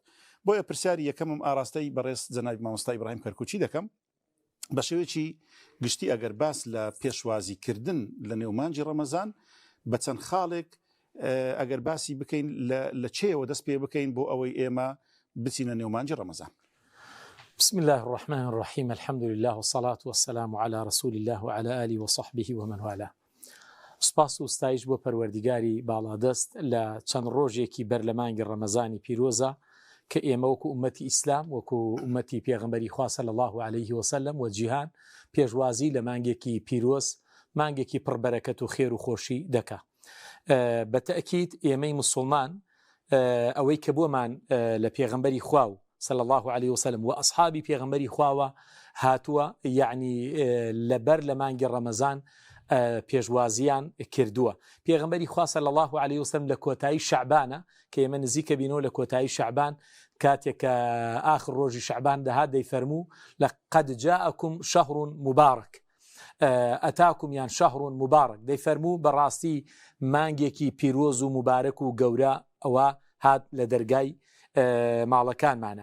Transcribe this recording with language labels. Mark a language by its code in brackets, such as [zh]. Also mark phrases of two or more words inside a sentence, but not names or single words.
[ckb] بۆیە پرسیاری یەکەمم ئاراستەی بەڕێز جەنابی مامۆستا ئیبراهیم کەرکوچی دەکەم بە شێوەیەکی گشتی ئەگەر باس لە پێشوازیکردن لە نێومانجی ڕەمەزان بە چەند خاڵێک ئەگەر باسی بکەین لە چێوە دەست پێ بکەین بۆ ئەوەی ئێمە بچینە نێومانجی ڕەمەزان. [ar] بسم الله الرحمن الرحيم. الحمد لله والصلاة والسلام على رسول الله وعلى آله وصحبه ومن والاه. [ckb] سپاس و ستایش بۆ پەروەردیگاری باڵادەست لە چەند ڕۆژێکی بەر لە مانگی ڕەمەزانی پیرۆزە کە ئێمە وەکو ئومەتی ئیسلام وەکو ئومەتی پێغەمبەری خوا [ar] صلی الله عليه وسلم [ckb] و جیهان پێشوازی لە مانگێکی پیرۆز، مانگێکی پڕبەرەکەت و خێر و خۆشی دەکا. بە تەئکید ئێمەی موسڵمان ئەوەی کە بۆمان لە پێغەمبەری خوا و [ar] صلى الله عليه وسلم [ckb] و ئەصحابی پێغەمبەری خواوە هاتووە، یعنی لەبەر لە مانگی ڕەمەزان پێشوازیان کردووە. پێغەمبەری خوا [ar] صلی الله عليه وسلم [ckb] لە کۆتایی شەعبانە کە ئێمە نزیکە بینەوە لە کۆتایی شەعبان کاتێک کە ئاخر ڕۆژی شەعبان دەهات دەیفەرموو [ar] لەقەد جاءکم شەهڕ مبارەک ئەتاکم [ckb] یان [ar] شەهڕ مبارەک، [ckb] دەیفەرموو بەڕاستی مانگێکی پیرۆز و مبارەک و گەورە ئەوە هات لە دەرگای ماڵەکانمانە.